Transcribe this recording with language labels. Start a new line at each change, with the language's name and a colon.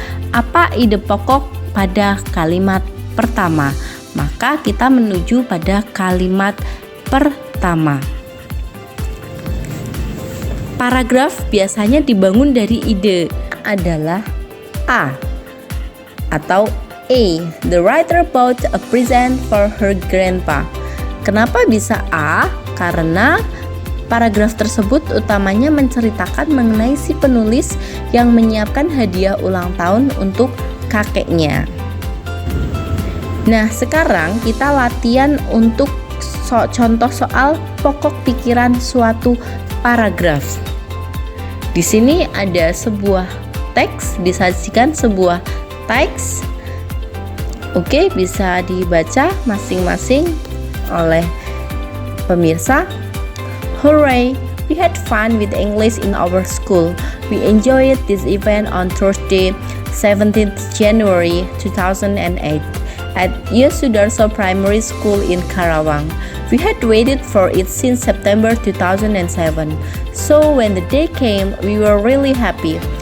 Indonesian: Apa ide pokok pada kalimat pertama? Maka kita menuju pada kalimat pertama. Paragraf biasanya dibangun dari ide adalah A atau A.
English: The writer bought a present for her grandpa.
Indonesian: Kenapa bisa A? Karena paragraf tersebut utamanya menceritakan mengenai si penulis yang menyiapkan hadiah ulang tahun untuk kakeknya. Nah, sekarang kita latihan untuk contoh soal pokok pikiran suatu paragraf. Di sini ada sebuah teks, disajikan sebuah teks. Oke, bisa dibaca masing-masing oleh pemirsa.
English: Hooray! We had fun with English in our school. We enjoyed this event on Thursday, 17th January 2008 at Yosudarso Primary School in Karawang. We had waited for it since September 2007. So when the day came, we were really happy.